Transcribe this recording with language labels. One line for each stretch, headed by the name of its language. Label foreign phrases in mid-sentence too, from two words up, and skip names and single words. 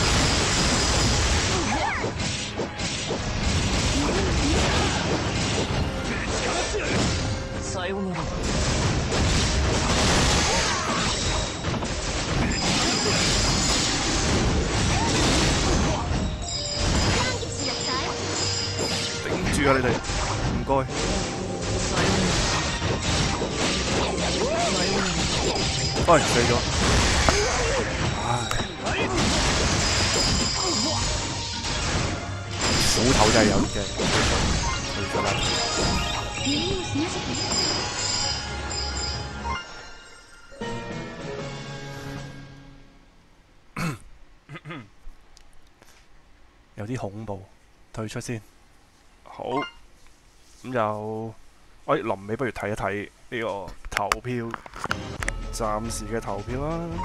Japanese: さよなら歓迎しなさい。
Cantonese: 頂住啊！你哋唔該。
Japanese: さよならさよなら
Cantonese: 死咗。唉，斧頭真係有啲驚，退出啦。
Japanese: 耳を澄ませて。
Cantonese: 有啲恐怖，退出先。好，咁就，臨尾不如睇一睇呢個投票，暫時嘅投票啦。